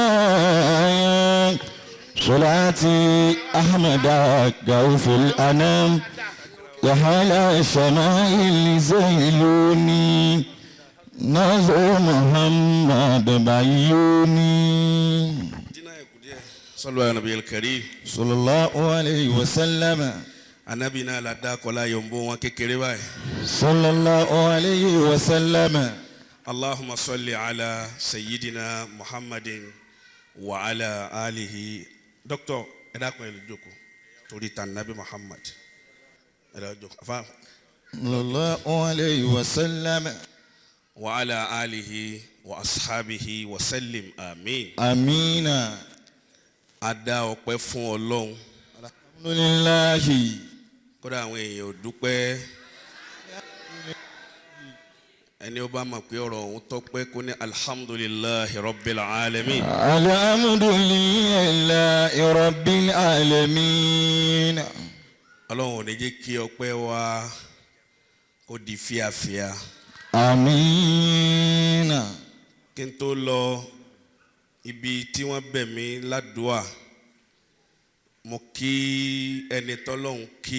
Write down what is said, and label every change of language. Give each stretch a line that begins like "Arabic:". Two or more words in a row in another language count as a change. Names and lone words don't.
Arabic: صلاتي أحمد غوث الأنام يا حلا الشمائل زيلوني نظر محمد بعيوني صلوا على النبي الكريم صلى الله عليه وسلم
Yoruba: anabi náà la dá kọlá yòǹbó wọn kékeré báyìí.
Arabic: صلى الله عليه وسلم. اللهم صل على سيدنا محمد وعلى آله.
Yoruba: doctor ẹ dákun ẹ lè jókòó torí ta nabi muhammad ẹ lè jókòó afa.
Arabic: صلى الله عليه وسلم. وعلى آله وأصحابه وسلم آمين. amiina.
Yoruba: a dá ọpẹ́ fún Ọlọ́run. alhamdulillahi. kódà àwọn èèyàn ò dúpẹ́ ẹni ó bá mọ̀ pé ọ̀rọ̀ òun tọ́pẹ́ kó ní
Arabic: الحمد لله رب العالمين. الحمد لله رب العالمين.
Yoruba: Ọlọ́run ò ní jẹ́ kí ọpẹ́ wa kó di fíafíà. amiina. kí n tó lọ ibi tí wọ́n bẹ̀ mí ládùúà mo kí ẹni tọ́lọ́hun kí.